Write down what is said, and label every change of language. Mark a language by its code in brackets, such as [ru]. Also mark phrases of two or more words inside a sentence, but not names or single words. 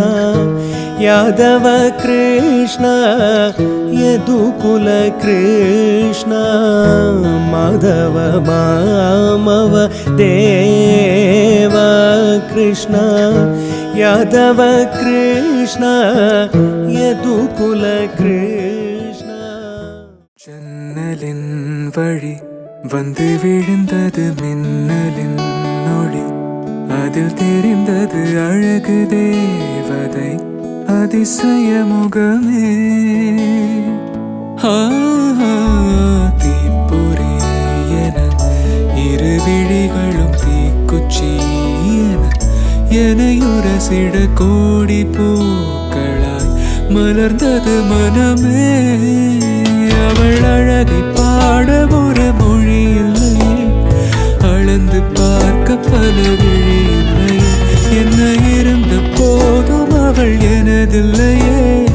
[sa] यादव कृष्ण यदुकुल कृष्ण माधव मामव देव कृष्ण यादव कृष्ण यदुकुल कृष्ण [ta] जन्नलिन वழி வந்து விழுந்தது மின்னலின் நொடி அதில் தெரிந்தது அழகு தேவதை அதிசய முகமே தீப்பொறி என இரு விழிகளும் தீக்குச்சி எனையுரசிட கோடி பூக்களாய் மலர்ந்தது மனமே அவள் அழகை பாட ஒரு மொழி இல்லை அளந்து பார்க்க பல விழி இல்லை என்ன இருந்த போதும் அவள் எனதில்லையே